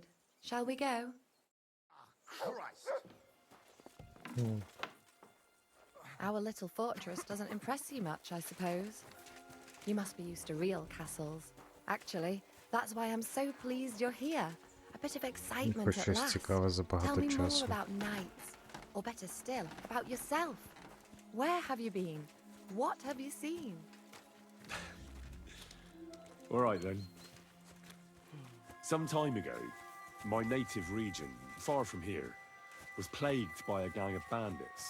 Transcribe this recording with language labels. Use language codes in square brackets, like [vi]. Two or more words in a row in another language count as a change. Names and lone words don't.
[en] Shall we go? Christ! Our little fortress doesn't impress you much, I suppose. You must be used to real castles. Actually, that's why I'm so pleased you're here. A bit of excitement [uk] Про [en] at [uk] щось [en] last. [uk] цікаве за [en] Tell [uk] багато [en] me more [uk] часу. [en] about knights, or better still, about yourself. Where have you been? What have you seen? All right then. Some time ago, my native region, far from here, was plagued by a gang of bandits.